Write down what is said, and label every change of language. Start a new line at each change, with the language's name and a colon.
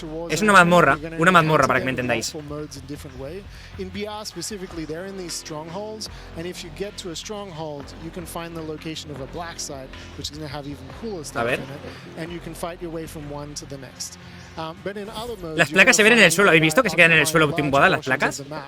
Spanish: Es una mazmorra para que me entendáis.
English: In BR specifically, they're in these strongholds, and if you get to a stronghold, you can find the location of a black site, which is going to have even cooler stuff in it, and you can fight your way from one to the next. But in other modes,
Spanish: las placas se ven en el suelo, ¿habéis visto que se quedan en el suelo tumbadas las placas?